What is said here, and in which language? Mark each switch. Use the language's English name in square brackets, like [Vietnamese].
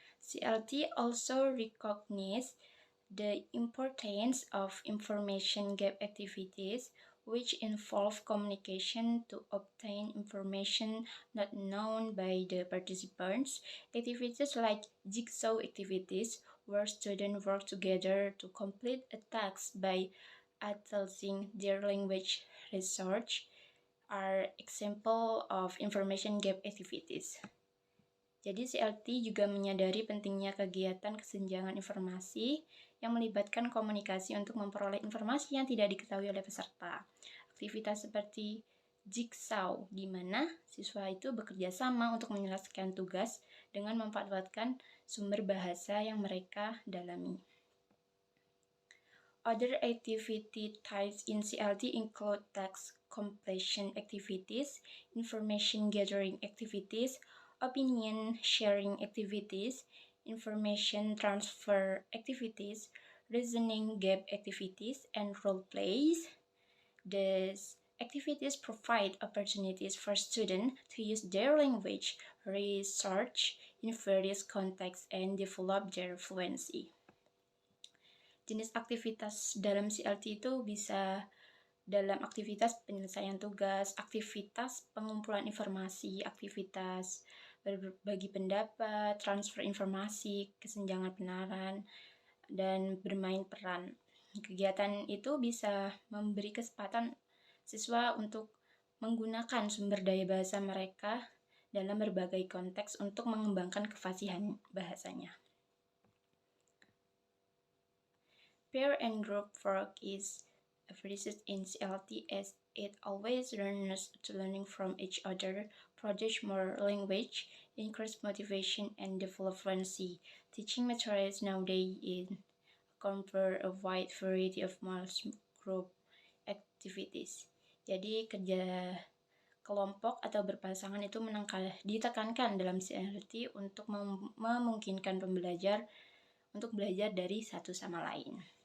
[English] CLT also recognizes the importance of information gap activities, which involve communication to obtain information not known by the participants. Activities like jigsaw activities, where students work together to complete a task by utilizing their language research, are example of information gap activities. [Indonesian] Jadi CLT juga menyadari pentingnya kegiatan kesenjangan informasi yang melibatkan komunikasi untuk memperoleh informasi yang tidak diketahui oleh peserta. Aktivitas seperti jigsaw, di mana siswa itu bekerja sama untuk menyelesaikan tugas dengan memanfaatkan sumber bahasa yang mereka dalami. [English] Other activity types in CLT include task completion activities, information gathering activities, opinion sharing activities, information transfer activities, reasoning gap activities, and role plays. These activities provide opportunities for students to use their language research in various contexts and develop their fluency. [Indonesian] Jenis aktivitas dalam CLT itu bisa dalam aktivitas penyelesaian tugas, aktivitas pengumpulan informasi, aktivitas berbagi pendapat, transfer informasi, kesenjangan penalaran, dan bermain peran. Kegiatan itu bisa memberi kesempatan siswa untuk menggunakan sumber daya bahasa mereka dalam berbagai konteks untuk mengembangkan kefasihan bahasanya. [English] Peer and group work is appreciated in CLT as it always learners to learning from each other, produce more language, increase motivation, and develop fluency. Teaching materials nowadays cover a wide variety of group activities. [Indonesian] Jadi kerja kelompok atau berpasangan itu ditekankan dalam CLT untuk memungkinkan pembelajar untuk belajar dari satu sama lain.